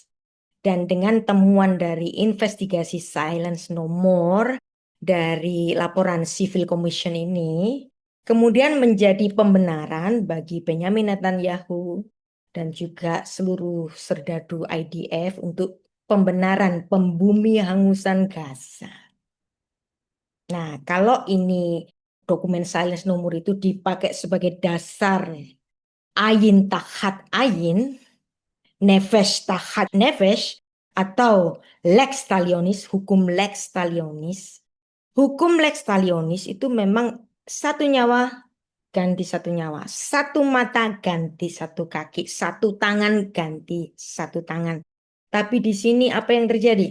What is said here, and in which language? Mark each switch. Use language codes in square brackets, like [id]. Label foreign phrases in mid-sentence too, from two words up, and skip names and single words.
[id] Dan dengan temuan dari investigasi Silence No More dari laporan Civil Commission ini, kemudian menjadi pembenaran bagi Benyamin Netanyahu dan juga seluruh serdadu IDF untuk pembenaran pembumi hangusan Gaza. Nah, kalau ini dokumen Silence No More itu dipakai sebagai dasar [he] עין תחת עין, נפש תחת נפש, [id] atau [la] lex talionis, [id] hukum [la] lex talionis. [id] Hukum [la] lex talionis [id] itu memang satu nyawa ganti satu nyawa, satu mata ganti satu kaki, satu tangan ganti satu tangan. Tapi di sini apa yang terjadi?